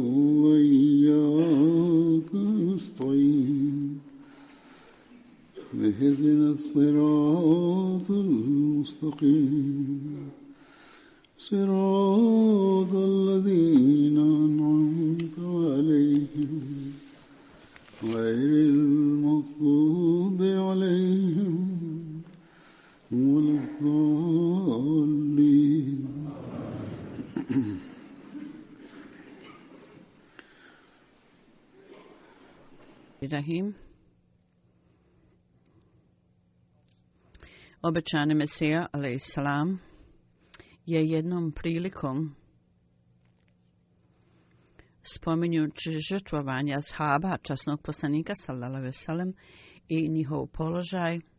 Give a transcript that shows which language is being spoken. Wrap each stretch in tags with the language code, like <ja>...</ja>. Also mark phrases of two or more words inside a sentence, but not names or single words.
<ar>وإياك نستعين اهدنا الصراط المستقيم صراط الذين أنعمت عليهم غير المغضوب عليهم ولا الضالين. Rahim.</ar> <bs>Obećani Mesija, alejsalam, je jednom prilikom spominjući žrtvovanje ashaba, časnog poslanika</bs> <ar>صلى الله عليه وسلم,</ar> <bs>i njihov položaj</bs>